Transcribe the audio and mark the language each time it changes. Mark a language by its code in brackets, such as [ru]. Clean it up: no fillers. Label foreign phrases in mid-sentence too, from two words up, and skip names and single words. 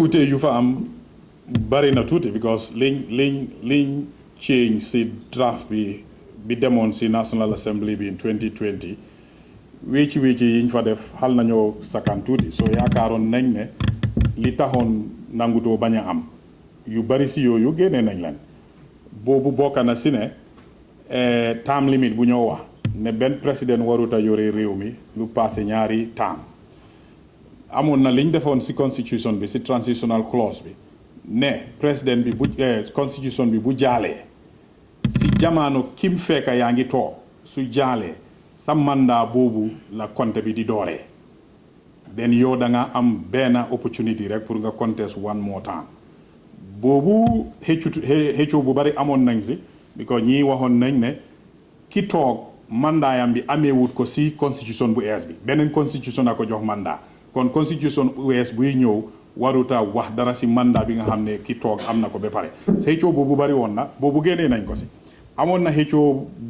[wo] ute yu fa am bari na tuuti because liñ change si draft bi demoon si [en] National Assembly [wo] bi in 2020 wécci yiñ fa def xal nañoo sakkan tuuti so yaakaaroon nañ ne li taxoon nangutoo bañ a am yu bari si yooyu génnee nañ leen boobu bokk na si ne [en] term limit [wo] bu ñoo wax ne benn président warut a yore réew mi lu passé ñaari term amoon na liñ defoon si constitution bi si [en] transitional clause [wo] bi ne président bi bu constitution bi bu jaalee si jamono kim fekka yaa ngi toog su jaalee sa mandat boobu la compte bi di dooree den yow da nga am benn opportunity rek pour nga [en] contest one more time [wo] boobu xëccoo bu bari amoon nañ si because ñii waxoon nañ ne ki toog mandaayam bi ameewut ko si constitution bu ees bi beneen constitution a ko jox mandat kon constitution bu ees buy ñëw waruta wax dara si mandat bi nga xam ne ki toog am na ko ba pare xëccoo boobu bari woon na boobu génnee nañ ko si amoon na xëccoo